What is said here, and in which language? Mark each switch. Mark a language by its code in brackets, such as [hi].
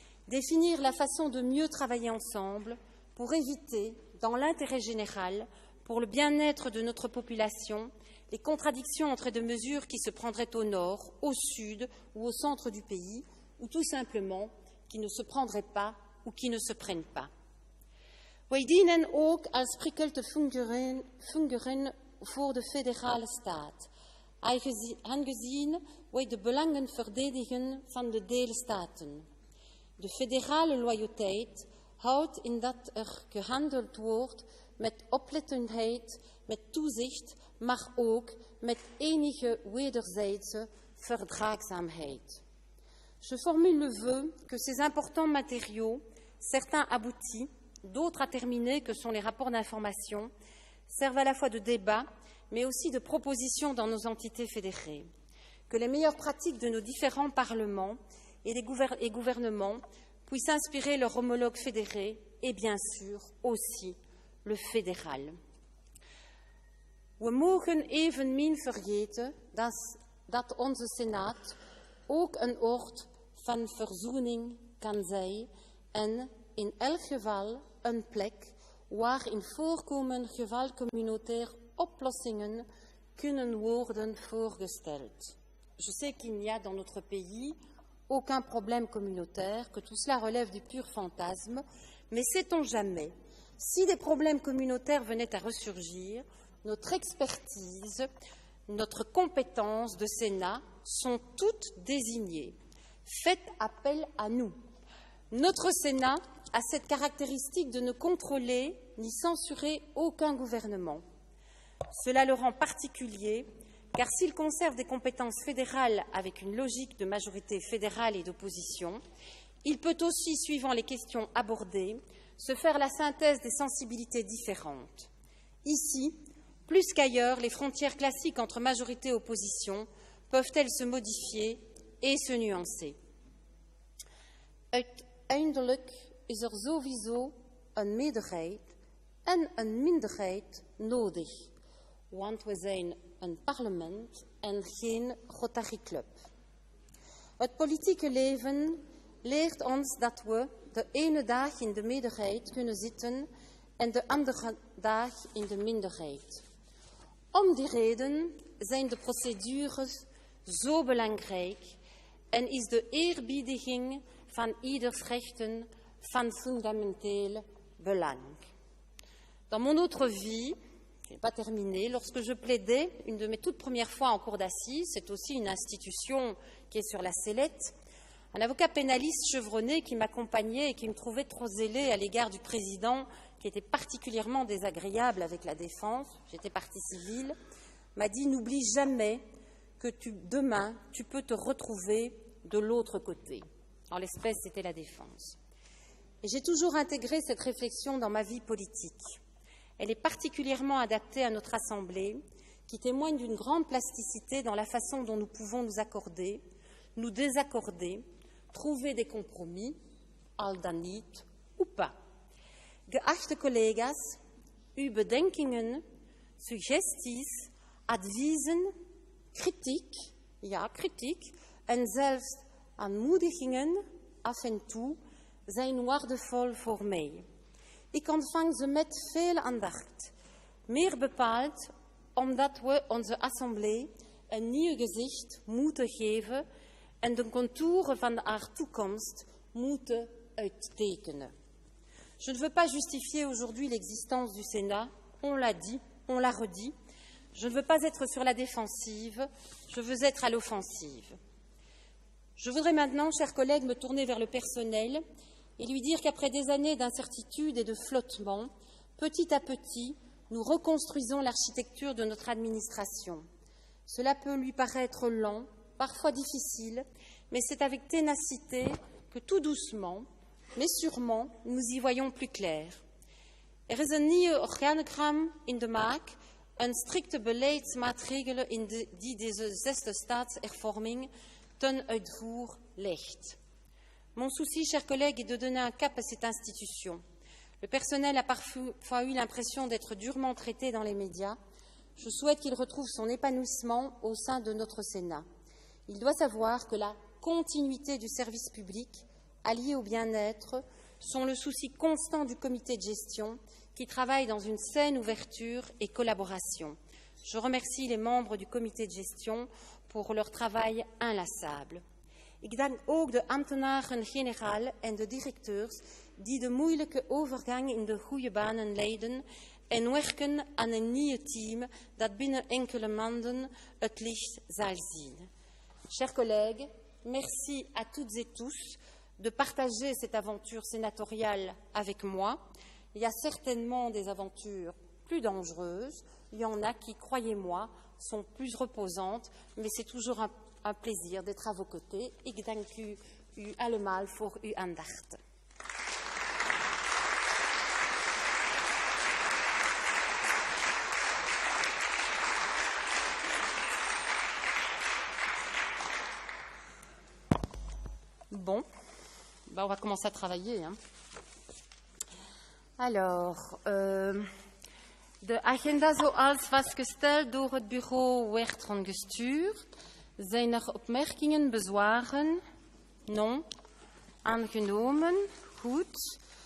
[fr] définir la façon de mieux travailler ensemble pour éviter, dans l'intérêt général, pour le bien-être de notre population, les contradictions entre des mesures qui se prendraient au nord, au sud ou au centre du pays, ou tout simplement qui ne se prendraient pas ou qui ne se prennent pas. [nl] Wij dienen ook als prikkel te fungeren voor de federale staat, aangezien wij de belangen verdedigen van de deelstaten. De federale loyaliteit houdt in dat er gehandeld wordt met oplettendheid, met toezicht, maar ook met enige wederzijdse verdraagzaamheid. [fr] Je formule le vœu que ces importants matériaux, certains aboutis, d'autres à terminer, que sont les rapports d'information, servent à la fois de débat, mais aussi de proposition dans nos entités fédérées. Que les meilleures pratiques de nos différents parlements et gouvernements puissent inspirer leurs homologues fédérés et bien sûr aussi le fédéral. [nl] We mogen evenmin vergeten dat onze Senaat ook een oord van verzoening kan zijn en in elk geval een plek waar in voorkomend geval communautaire oplossingen kunnen worden voorgesteld. [fr] Je sais qu'il n'y a dans notre pays aucun problème communautaire, que tout cela relève du pur fantasme, mais sait-on jamais, si des problèmes communautaires venaient à ressurgir, notre expertise, notre compétence de Sénat sont toutes désignées. Faites appel à nous. Notre Sénat a cette caractéristique de ne contrôler ni censurer aucun gouvernement. Cela le rend particulier, car s'il conserve des compétences fédérales avec une logique de majorité fédérale et d'opposition, il peut aussi, suivant les questions abordées, se faire la synthèse des sensibilités différentes. Ici, plus qu'ailleurs, les frontières classiques entre majorité et opposition peuvent-elles se modifier et se nuancer. [nl] Uiteindelijk is er sowieso een meerderheid en een minderheid nodig, want we zijn een parlement en geen Rotary Club. Het politieke leven leert ons dat we de ene dag in de meerderheid kunnen zitten en de andere dag in de minderheid. Om die reden zijn de procedures zo belangrijk en is de eerbiediging van ieders rechten van fundamenteel belang. [fr] Dans mon autre vie, je n'ai pas terminé, lorsque je plaidais, une de mes toutes premières fois en cour d'assises, c'est aussi une institution qui est sur la sellette, un avocat pénaliste chevronné qui m'accompagnait et qui me trouvait trop zélé à l'égard du président, qui était particulièrement désagréable avec la défense, j'étais partie civile, m'a dit « N'oublie jamais que demain, tu peux te retrouver de l'autre côté ». En l'espèce, c'était la défense. Et j'ai toujours intégré cette réflexion dans ma vie politique. Elle est particulièrement adaptée à notre Assemblée, qui témoigne d'une grande plasticité dans la façon dont nous pouvons nous accorder, nous désaccorder, trouver des compromis, [nl] al dan niet [fr] ou pas. [nl] Geachte collega's, uw bedenkingen, suggesties, adviezen, kritiek, ja, kritiek, en zelfs aanmoedigingen, af en toe, zijn waardevol voor mij. Ik ontvang ze met veel aandacht, meer bepaald omdat we onze assemblée een nieuw gezicht moeten geven en de contouren van haar toekomst moeten uittekenen. [fr] Je ne veux pas justifier aujourd'hui l'existence du Sénat, on l'a dit, on l'a redit. Je ne veux pas être sur la défensive, je veux être à l'offensive. Je voudrais maintenant, chers collègues, me tourner vers le personnel et lui dire qu'après des années d'incertitude et de flottement, petit à petit, nous reconstruisons l'architecture de notre administration. Cela peut lui paraître lent, parfois difficile, mais c'est avec ténacité que tout doucement, mais sûrement, nous y voyons plus clair. [nl] Er is een nieuw organogram in de maak, een strikte beleidsmaatregelen die deze 6e staatshervorming ten uitvoer legt. [fr] Mon souci, chers collègues, est de donner un cap à cette institution. Le personnel a parfois eu l'impression d'être durement traité dans les médias. Je souhaite qu'il retrouve son épanouissement au sein de notre Sénat. Il doit savoir que la continuité du service public, alliée au bien-être, sont le souci constant du comité de gestion qui travaille dans une saine ouverture et collaboration. Je remercie les membres du comité de gestion pour leur travail inlassable. [nl] Ik dank ook de ambtenaren-generaal en de directeurs die de moeilijke overgang in de goede banen leiden en werken aan een nieuw team dat binnen enkele maanden het licht zal zien. [fr] Chers collègues, merci à toutes et tous de partager cette aventure sénatoriale avec moi. Il y a certainement des aventures plus dangereuses. Il y en a qui, croyez-moi, sont plus reposantes, mais c'est toujours un plaisir d'être à vos côtés. [nl] Ik dank u allemaal voor uw aandacht. [fr] Bon, on va commencer à travailler. Hein. Alors, [nl] de agenda zoals vastgesteld door het bureau werd gestuurd. Zijn er opmerkingen, bezwaren? [fr] Non. [nl] Aangenomen. Goed.